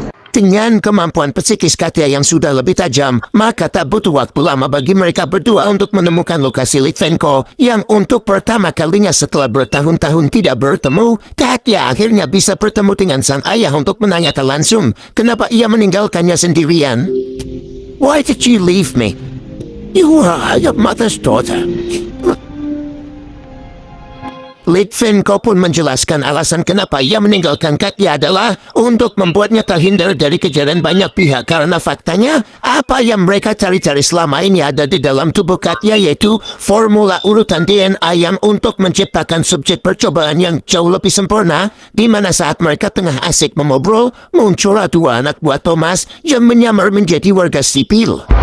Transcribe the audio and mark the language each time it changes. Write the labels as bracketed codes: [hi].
[id] Dengan kemampuan psikis Katya yang sudah lebih tajam, maka tak butuh waktu lama bagi mereka berdua untuk menemukan lokasi Litvenko yang untuk pertama kalinya setelah bertahun-tahun tidak bertemu, Katya akhirnya bisa bertemu dengan sang ayah untuk menanyakan langsung kenapa ia meninggalkannya sendirian. [en] Why did you leave me? You are your mother's daughter. [id] Litvenko pun menjelaskan alasan kenapa ia meninggalkan Katya adalah untuk membuatnya terhindar dari kejaran banyak pihak karena faktanya apa yang mereka cari-cari selama ini ada di dalam tubuh Katya yaitu formula urutan DNA yang untuk menciptakan subjek percobaan yang jauh lebih sempurna di mana saat mereka tengah asik mengobrol muncul dua anak buah Thomas yang menyamar menjadi warga sipil.